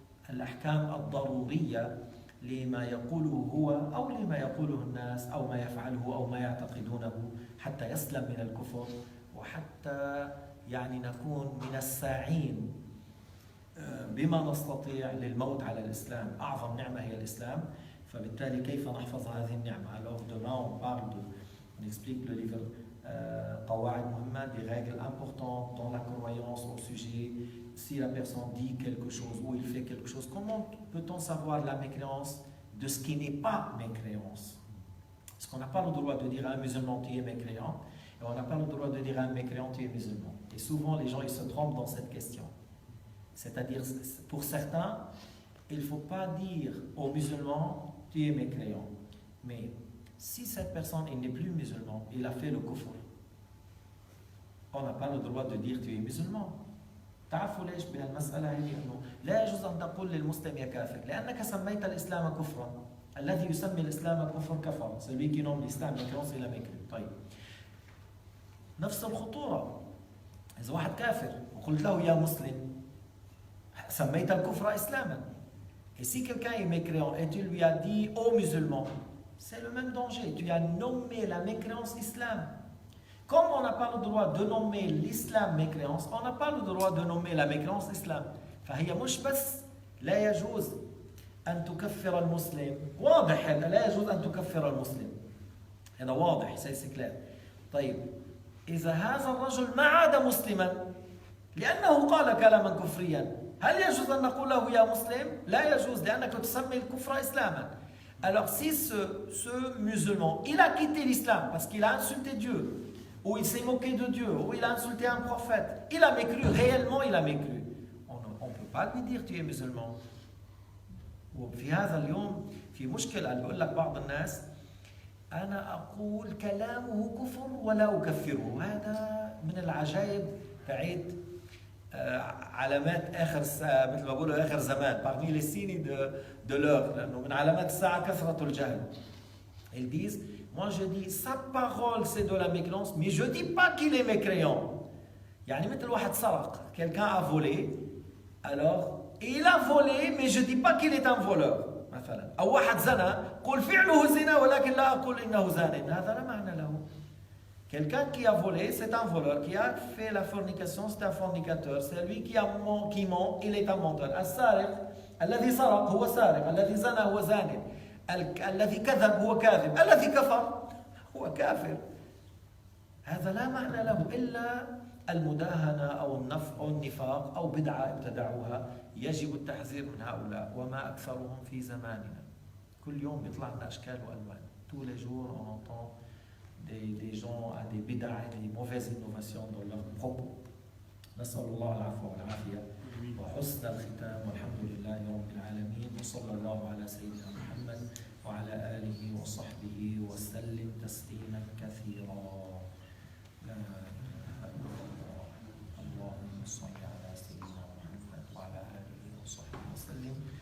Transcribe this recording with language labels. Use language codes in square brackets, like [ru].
[ar] الأحكام الضرورية لما يقوله هو أو لما يقوله الناس أو ما يفعله أو ما يعتقدونه، حتى يسلم من الكفر، وحتى يعني نكون من الساعين بما نستطيع للموت على الإسلام. أعظم نعمة هي الإسلام، فبالتالي كيف نحفظ هذه النعمة؟ [fr] Alors demain on explique le livre قواعد مهمة, des règles importantes dans la croyance au sujet. Si la personne dit quelque chose ou il fait quelque chose, comment peut-on savoir la mécréance de ce qui n'est pas mécréance? Parce qu'on n'a pas le droit de dire à un musulman tu es mécréant, et on n'a pas le droit de dire à un mécréant tu es musulman. Et souvent les gens ils se trompent dans cette question. C'est-à-dire, pour certains, il ne faut pas dire aux musulmans tu es mécréant. Mais si cette personne n'est plus musulman, il a fait le kufr, on n'a pas le droit de dire tu es musulman. [ar] تعرفوا ليش بهالمسألة هي إنه لا يجوز أن تقول للمسلم يا كافر لأنك سميت الإسلام كفرا. الذي يسمي الإسلام كفر كفر. [fr] Celui qui nomme l'islam mécréance il a mécréé. [ar] طيب. نفس الخطورة. إذا واحد كافر وقلت له يا مسلم سميت الكفر إسلاما. [fr] Et si quelqu'un est mécréant et tu lui as dit aux musulmans, c'est le même danger. Tu as nommé la mécréance islam. Comme on n'a pas le droit de nommer l'islam mécréance, on n'a pas le droit de nommer la mécréance islam. [ar] فهي مش بس لا يجوز أن تكفر المسلم، واضح هذا لا يجوز أن تكفر المسلم. هذا واضح [fr] c'est clair. [ar] طيب إذا هذا الرجل ما عاد مسلما لأنه قال كلاما كفريا، هل يجوز أن نقول له يا مسلم؟ لا يجوز لأنك تسمي الكفر إسلاما. [fr] Alors si ce musulman, il a quitté l'islam parce qu'il a insulté Dieu, ou il s'est moqué de Dieu, ou il a insulté un prophète, il a mécru, réellement il a mécru. On ne peut pas lui dire tu es musulman. [ar] وفي هذا اليوم في مشكلة، بقول لك بعض الناس أنا أقول كلامه كفر ولا أكفره. هذا من العجائب بعيد علامات آخر الساعة، مثل ما بقولوا آخر زمان [fr] parmi les signes de l'heure، [ar] لأنه من علامات الساعة كثرة الجهل. [fr] Ils disent moi je dis sa parole c'est de la mécréance mais je dis pas qu'il est mécréant. [ar] يعني مثل واحد سرق، [fr] quelqu'un a volé, alors il a volé mais je dis pas qu'il est un voleur [ar] مثلا. أو واحد زنى قل فعله زنا ولكن لا أقول إنه زان. هذا لا معنى له. [fr] Quelqu'un qui a volé, c'est un voleur. Qui a fait la fornication, c'est un fornicateur. C'est lui qui ment, il est un menteur. [ar] السارق الذي سرق هو سارق، الذي زنى هو زان، الذي كذب هو كاذب، الذي كفر هو كافر. هذا لا معنى له إلا المداهنة أو النفاق أو بدعة ابتدعوها. يجب التحذير من هؤلاء وما أكثرهم في زماننا. كل يوم يطلع لنا أشكال وألوان. [fr] Tous les jours on entend des gens à des bid'ah et des mauvaises innovations dans leurs propos. [ar] نسأل الله العفو والعافية وحسن الختام والحمد لله رب العالمين وصلى الله على سيدنا محمد وعلى آله وصحبه وسلم تسليما كثيرا. لا إله إلا الله. اللهم صل على سيدنا محمد وعلى آله وصحبه وسلم.